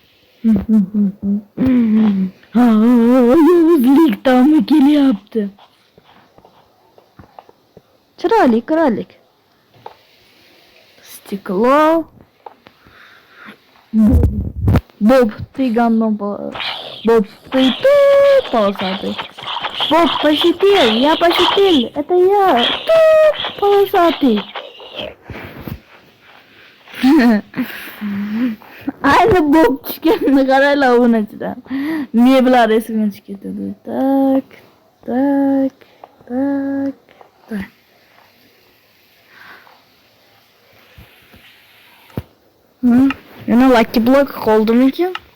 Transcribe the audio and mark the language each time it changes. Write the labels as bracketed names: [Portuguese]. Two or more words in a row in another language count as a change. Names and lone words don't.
[Uzbek] Ha, yovuzlik ta'mi kelyapti. Chiroyli. Stiklo. Bob, [Russian] ты говно. Боб, ты полосатый. Боб, пошутил, я пошутил. Это я. Ты полосатый. [Uzbek] Aynı Bob chiqganini qaranglar unachidan. Meblar esimga tushib ketadi. Tak. Yana Lucky Block qoldimikin?